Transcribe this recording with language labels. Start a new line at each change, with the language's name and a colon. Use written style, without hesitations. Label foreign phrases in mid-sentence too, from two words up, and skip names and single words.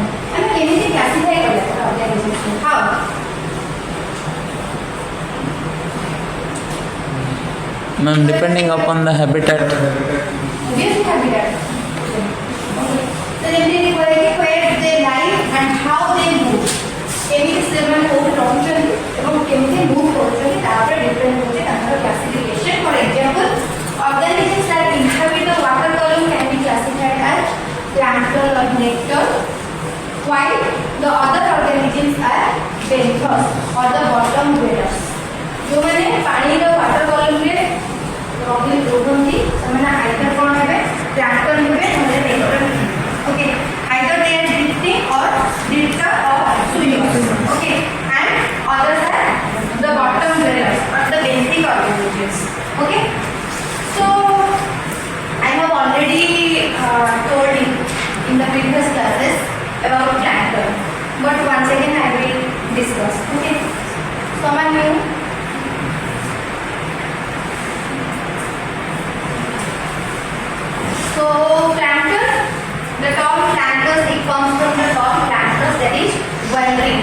English: I mean, anything classified organization. How? Ma'am, depending upon the habitat. Obviously habitat. Okay. So they where they live and how they move.
Odia: Keମିତି ସେମାନେ କୋଉଠି ରହୁଛନ୍ତି ଏବଂ କେମିତି ମୁଭ୍ କରୁଛନ୍ତି ତାପରେ ଡିପେଣ୍ଡ କରୁଛି ତାଙ୍କର କ୍ଲାସିଫିକେସନ.
English: for example organisms that inhabit the water column can be classified as plankton or nectar, while the other organisms are benthos or the bottom dwellers.
Odia: ଯୋଉମାନେ ପାଣିର
English: water column
Odia: ରେ ରୁହନ୍ତି ସେମାନେ ଆଇଦର କ'ଣ ହେବେ ପ୍ଲାଙ୍କଟନ୍ ହେବେ ନହେଲେ ନେକ୍ଟର ହେବେ.
English: okay either they are drifting or drifter or swimmers. okay and others are the bottom dwellers or the benthic organisms. Okay, so I have already told you in the previous classes about plankton, but once again I will discuss. Okay, someone new? So plankton, the term plankton, it comes from the term plankton, that is wandering.